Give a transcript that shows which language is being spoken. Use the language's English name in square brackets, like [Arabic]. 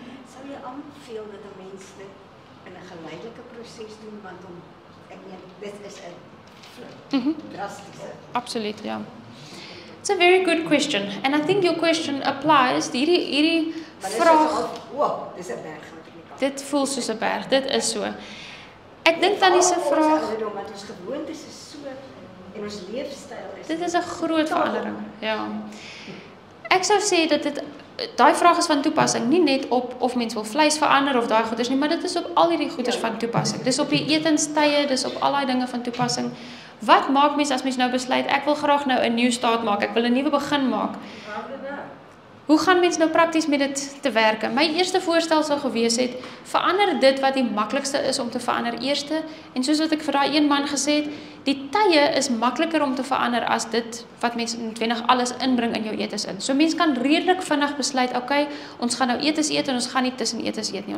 [Afrikaans] Sou jy aanbeveel dat 'n mens dit in 'n geleidelike proses doen, want ek meen dit is 'n drastiese. [English] Absolutely, yeah. It's a very good question, and I think your question applies. [Afrikaans] Hierdie vraag. Wow, dis 'n berg wat ek nie kan. Dit voel soos 'n berg. Dit is so. Ek dink dan is 'n vraag. Want ons gewoontes is so en ons leefstyl is. Dit is 'n groot verandering. Ja. Ek sou sê dat daai vraag is van toepassing, nie net op of mens wil vleis verander of daai goeders nie, maar dit is op al hierdie goeders van toepassing. Dis op die etenstye, dis op al daai dinge van toepassing. Wat maak mens as mens nou besluit ek wil graag nou 'n nuwe start maak, ek wil 'n nuwe begin maak? Hoe gaan mens nou prakties met dit te werke? My eerste voorstel sou gewees het, verander dit wat die maklikste is om te verander eerste, en soos wat ek vir daai een man gesê het, die tye is makliker om te verander as dit wat mens noodwendig alles inbring in jou etes in. So mens kan redelik vinnig besluit, okay, ons gaan nou etes eet en ons gaan nie tussen etes eet nie.